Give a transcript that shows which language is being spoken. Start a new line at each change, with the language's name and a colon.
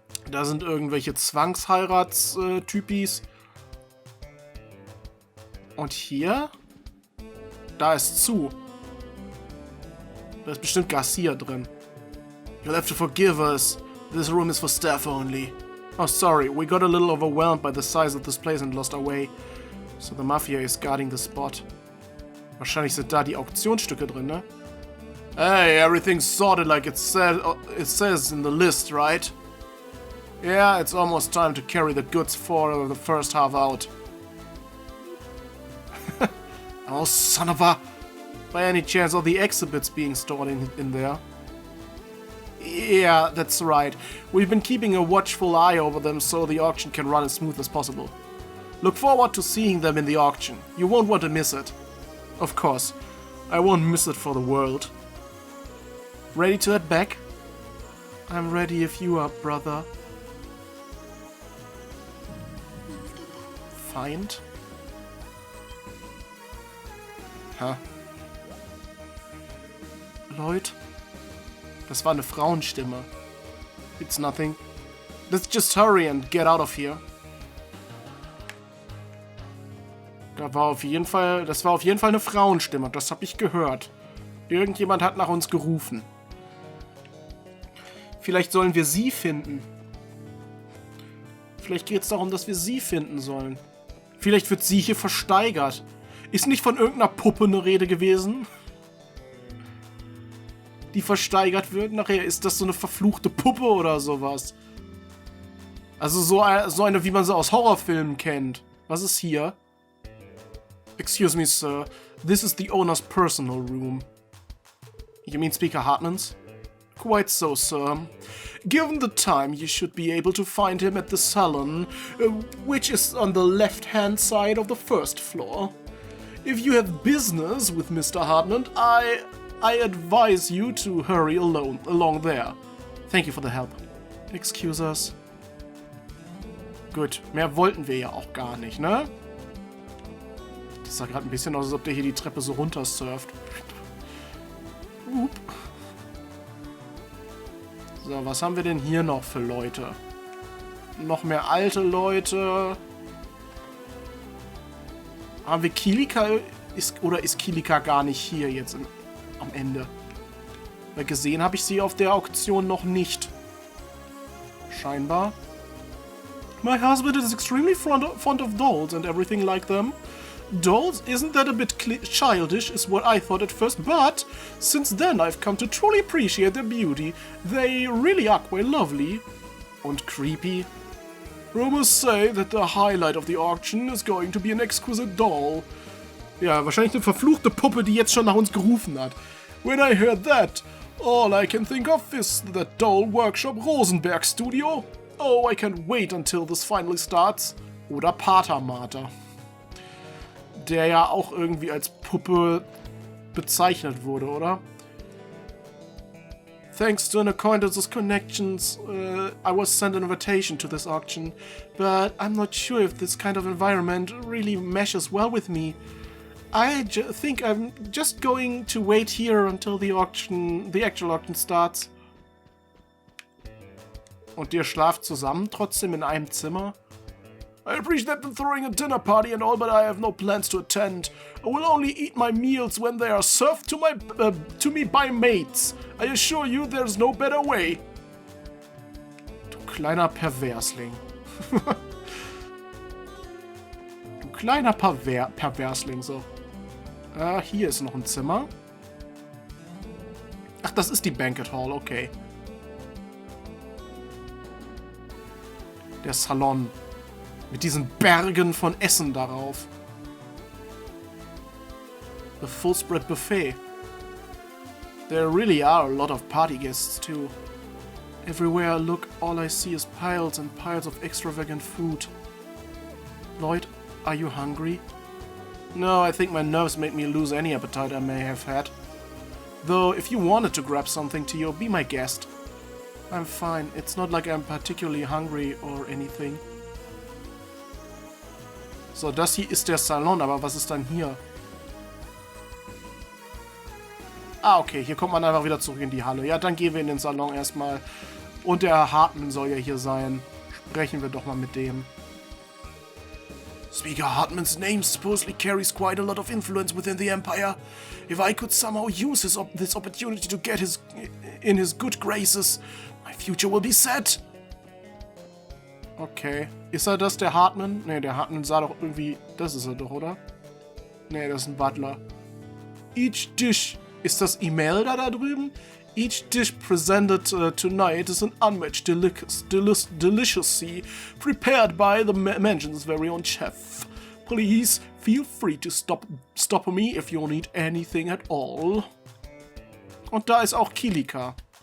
German: Da sind irgendwelche Zwangsheirats-Typis. Und hier? Da ist zu. Da ist bestimmt Garcia drin.
English: You'll have to forgive us. This room is for staff only. Oh, sorry. We got a little overwhelmed by the size of this place and lost our way. So the Mafia is guarding the spot.
German: Wahrscheinlich sind da die Auktionsstücke drin, ne?
English: Hey, everything's sorted like it says in the list, right? Yeah, it's almost time to carry the goods for the first half out. Oh, son of a... By any chance, are the exhibits being stored in there? Yeah, that's right. We've been keeping a watchful eye over them so the auction can run as smooth as possible. Look forward to seeing them in the auction. You won't want to miss it. Of course. I won't miss it for the world. Ready to head back? I'm ready if you are, brother.
German: Feind? Hä? Lloyd? Das war eine Frauenstimme.
English: It's nothing. Let's just hurry and get out of here.
German: Das war auf jeden Fall eine Frauenstimme. Das habe ich gehört. Irgendjemand hat nach uns gerufen. Vielleicht sollen wir sie finden. Vielleicht geht es darum, dass wir sie finden sollen. Vielleicht wird sie hier versteigert. Ist nicht von irgendeiner Puppe eine Rede gewesen? Die versteigert wird? Nachher ist das so eine verfluchte Puppe oder sowas. Also so eine, wie man sie aus Horrorfilmen kennt. Was ist hier?
English: Excuse me, sir. This is the owner's personal room. You mean Speaker Hartman's? Quite so, sir. Given the time, you should be able to find him at the salon, which is on the left-hand side of the first floor. If you have business with Mr. Hartman, I advise you to hurry along there. Thank you for the help. Excuse us.
German: Gut, mehr wollten wir ja auch gar nicht, ne? Das sah gerade ein bisschen aus, als ob der hier die Treppe so runter surft. So, was haben wir denn hier noch für Leute? Noch mehr alte Leute. Haben wir Kilika? Oder ist Kilika gar nicht hier jetzt am Ende? Weil gesehen habe ich sie auf der Auktion noch nicht. Scheinbar.
English: My husband is extremely fond of dolls and everything like them. Dolls, isn't that a bit childish, is what I thought at first, but since then I've come to truly appreciate their beauty. They really are quite lovely. And creepy. Rumors say that the highlight of the auction is going to be an exquisite doll.
German: Ja, wahrscheinlich eine verfluchte Puppe, die jetzt schon nach uns gerufen hat.
English: When I heard that, all I can think of is that doll workshop Rosenberg Studio. Oh, I can't wait until this finally starts.
German: Oder Pater Marter. Der ja auch irgendwie als Puppe bezeichnet wurde, oder?
English: Thanks to an acquaintance's connections, I was sent an invitation to this auction, but I'm not sure if this kind of environment really meshes well with me. I think I'm just going to wait here until the actual auction starts.
German: Und ihr schlaft zusammen trotzdem in einem Zimmer?
English: I appreciate them throwing a dinner party and all, but I have no plans to attend. I will only eat my meals when they are served to me by mates. I assure you, there's no better way.
German: Du kleiner Perversling. Du kleiner Perversling, so. Ah, hier ist noch ein Zimmer. Ach, das ist die Banquet Hall, okay. Der Salon. Mit diesen Bergen von Essen darauf.
English: The full spread buffet. There really are a lot of party guests too. Everywhere I look, all I see is piles and piles of extravagant food. Lloyd, are you hungry? No, I think my nerves made me lose any appetite I may have had. Though, if you wanted to grab something, Tio, be my guest. I'm fine. It's not like I'm particularly hungry or anything.
German: So, das hier ist der Salon, aber was ist dann hier? Ah, okay, hier kommt man einfach wieder zurück in die Halle. Ja, dann gehen wir in den Salon erstmal. Und der Hartman soll ja hier sein. Sprechen wir doch mal mit dem.
English: Speaker Hartman's name supposedly carries quite a lot of influence within the Empire. If I could somehow use this opportunity to get in his good graces, my future will be set.
German: Okay. Ist er das, der Hartman? Ne, der Hartman sah doch irgendwie... Das ist er doch, oder? Ne, das ist ein Butler.
English: Each dish...
German: Ist das Imelda da drüben?
English: Each dish presented tonight is an unmatched delicacy prepared by the mansion's very own chef. Please feel free to stop me if you need anything at all.
German: Und da ist auch Kilika.